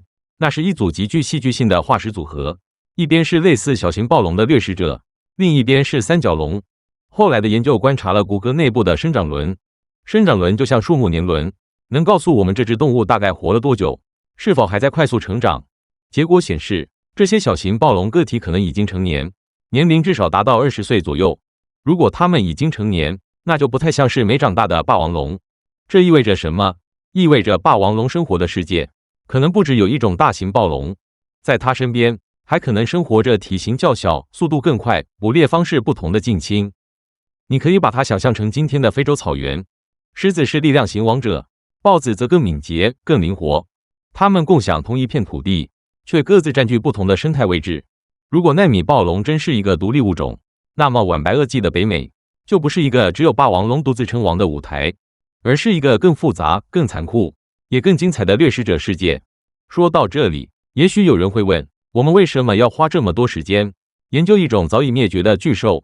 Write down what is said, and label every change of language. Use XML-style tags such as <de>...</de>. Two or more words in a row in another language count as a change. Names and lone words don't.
<zh>那是一組極具戲劇性的化石組合，一邊是類似小型暴龍的掠食者，另一邊是三角龍。後來的研究觀察了骨骼內部的生長輪，生長輪就像樹木年輪，能告訴我們這只動物大概活了多久，是否還在快速成長。結果顯示，這些小型暴龍個體可能已經成年，年齡至少達到20歲左右。如果它們已經成年，那就不太像是沒長大的霸王龍。這意味着什麼？意味着霸王龍生活的世界可能不只有一種大型暴龍，在它身邊還可能生活着體型較小、速度更快、捕獵方式不同的近親。你可以把它想象成今天的非洲草原，獅子是力量型王者，豹子則更敏捷、更靈活。它們共享同一片土地，卻各自佔據不同的生態位置。如果奈米暴龍真是一個獨立物種，那麼晚白堊紀的北美就不是一個只有霸王龍獨自稱王的舞台，而是一個更複雜、更殘酷，也更精彩的掠食者世界。說到這裡，也許有人會問，我們為什麼要花這麼多時間研究一種早已滅絕的巨獸？</zh>